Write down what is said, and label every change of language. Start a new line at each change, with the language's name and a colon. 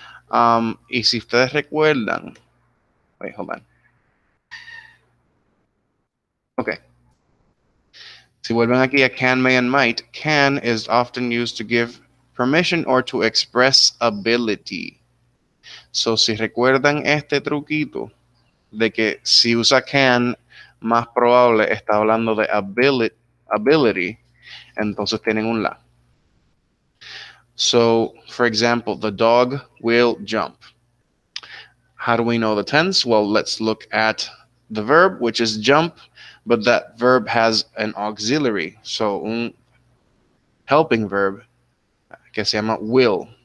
Spanish: Y si ustedes recuerdan,
English: wait, hold on. Okay.
Spanish: Si vuelven aquí a
English: can, may, and might, can is often used to give permission or to express ability.
Spanish: So si recuerdan este truquito de que si usa can, más probable está hablando de ability, entonces tienen un la.
English: So, for example, the dog will jump. How do we know the tense? Well, let's look at the verb, which is jump, but that verb has an auxiliary, so
Spanish: un
English: helping verb
Spanish: que se llama
English: will.